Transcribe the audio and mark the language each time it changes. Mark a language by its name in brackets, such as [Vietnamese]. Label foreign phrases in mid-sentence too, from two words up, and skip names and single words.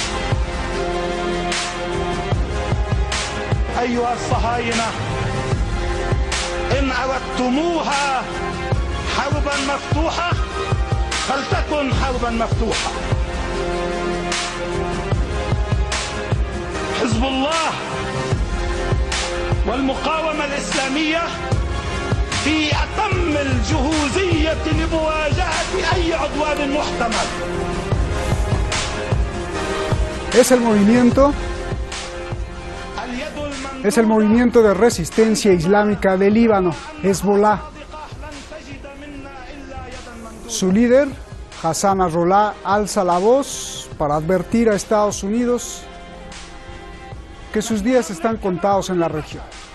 [Arabic] أيها الصهاينة، إن أردتموها حربا مفتوحة فلتكن حربا مفتوحة. حزب الله والمقاومة الإسلامية في أتم الجهوزية لمواجهة أي عدوان محتمل. [Spanish] Es el movimiento de resistencia islámica del Líbano, Hezbollah. Su líder, Hassan Nasrallah, alza la voz para advertir a Estados Unidos que sus días están contados en la región.